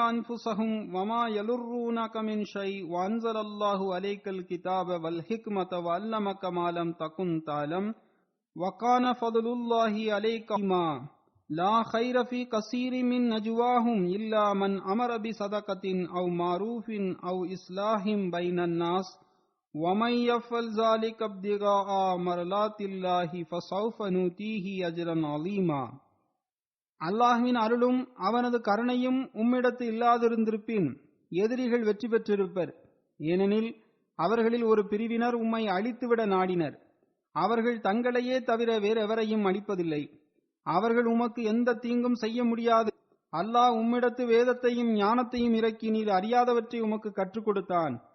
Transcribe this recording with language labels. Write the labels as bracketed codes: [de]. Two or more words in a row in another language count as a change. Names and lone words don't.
[ar] أنفسهم وما يضرونك من شيء وأنزل الله عليك الكتاب والحكمة وعلمك ما لم تكن تعلم وكان فضل الله عليك ما لا خير في كثير من نجواهم إلا من أمر بصدقة أو معروف أو إصلاح بين الناس وَمَن يَفْعَلْ ذَلِكَ ابْتِغَاءَ مَرْضَاتِ اللَّهِ فَسَوْفَ نُؤْتِيهِ أَجْرًا عَظِيمًا. [ta] அல்லாஹ்வின் அருளும் அவனது கருணையும் உம்மிடத்து இல்லாதிருந்திருப்பின் எதிரிகள் வெற்றி பெற்றிருப்பர். ஏனெனில் அவர்களில் ஒரு பிரிவினர் உம்மை அழித்துவிட நாடினர். அவர்கள் தங்களையே தவிர வேறெவரையும் அழிப்பதில்லை. அவர்கள் உமக்கு எந்த தீங்கும் செய்ய முடியாது. அல்லாஹ் உம்மிடத்து வேதத்தையும் ஞானத்தையும் இறக்கி நீர் அறியாதவற்றை உமக்கு கற்றுக் கொடுத்தான்.